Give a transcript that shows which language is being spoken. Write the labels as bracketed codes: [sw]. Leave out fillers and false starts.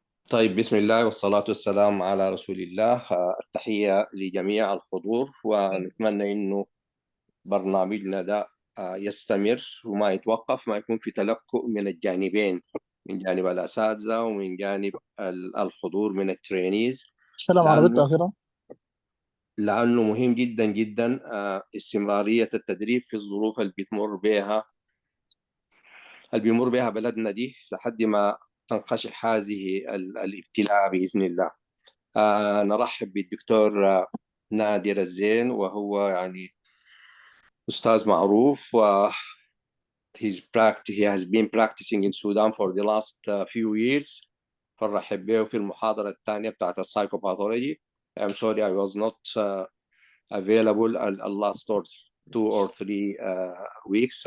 [ar] طيب، بسم الله والصلاة والسلام على رسول الله. التحية لجميع الحضور، ونتمنى إنه برنامجنا ده يستمر وما يتوقف، ما يكون في تلكؤ من الجانبين، من جانب الأساتذة ومن جانب الحضور من الترينيز. السلام عربيته لأنه أخيرا. لأنه مهم جدا جدا استمرارية التدريب في الظروف اللي بيمر بها بلدنا دي لحد ما تنخشح هذه الابتلاء بإذن الله. نرحب بالدكتور نادر الزين، وهو يعني أستاذ معروف، [en] و he has been practicing in Sudan for the last few years. [ar] فرحب به في المحاضرة الثانية بتاعت السايكوباثولوجي. [en] I'm sorry I was not available last 2 or 3 weeks.